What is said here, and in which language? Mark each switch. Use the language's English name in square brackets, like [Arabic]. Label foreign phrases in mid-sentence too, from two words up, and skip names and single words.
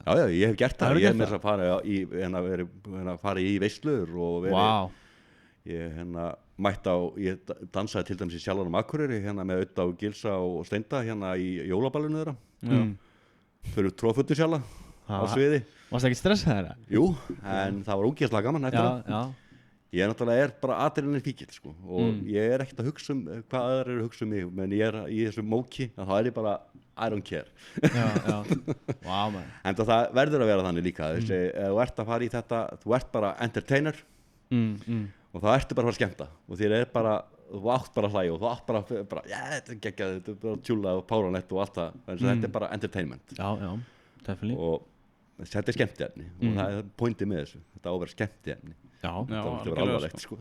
[Icelandic] Já, ég hef gert það, ég hef með þess að fara í veislur og ég ég dansaði til dæmis í Sjallanum Akureyri með Audda og Gilsa og Steinda í jólaballinu þeirra fyrir tróðfötu sjalla á sviði Varst það ekki stressað þeirra? Jú, en það var ógeðslega gaman eftir það Ég náttúrulega bara adrenalin fíkill sko og ég er ekkert að hugsa hvað aðrar eru að hugsa mig menn ég er í þessu móki þá er ég bara [English] I don't care [Icelandic] Wow, en það verður að vera þannig líka þú ert að fara í þetta þú ert bara entertainer og það ertu bara að fara að skemmta og þér er bara, þú átt bara að hlæja og þú átt bara þetta er geggjað, þetta er bara tjúla og páranett og allt það, þetta er bara entertainment og þetta er skemmtiefni og það er pointið með þessu, þetta á að vera skemmtiefni það á að vera alvarlegt sko